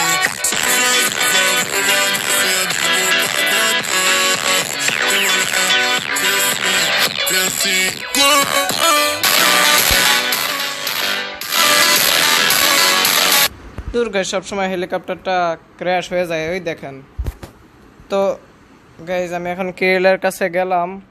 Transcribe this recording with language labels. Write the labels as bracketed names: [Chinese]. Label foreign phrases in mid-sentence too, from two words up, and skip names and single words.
[Portuguese] Só faz um favor, vai descendo pro pacotão. [Bangla] দুর্গা সবসময় হেলিকপ্টারটা ক্র্যাশ হয়ে যায়, ওই দেখেন তো। গাইজ, আমি এখন কিরিলের কাছে গেলাম।